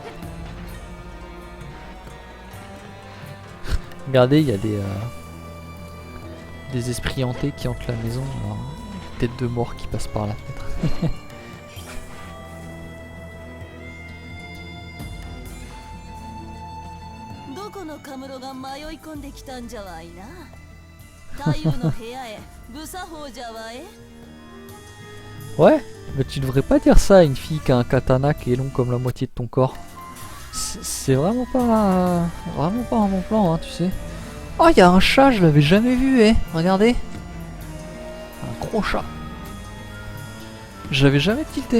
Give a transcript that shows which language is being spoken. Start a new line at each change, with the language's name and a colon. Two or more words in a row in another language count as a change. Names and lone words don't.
French: Regardez, il y a des esprits hantés qui hantent la maison. Alors, une tête de mort qui passe par la fenêtre.
Japanese: このカムロが迷い込んできたんじゃわいな。太夫の部屋へ無作法じゃわえ。
French: Ouais, mais tu devrais pas dire ça à une fille qui a un katana qui est long comme la moitié de ton corps. C'est vraiment pas un bon plan, hein, tu sais. Oh, il y a un chat, je l'avais jamais vu, regardez. Un gros chat. J'avais jamais tilté.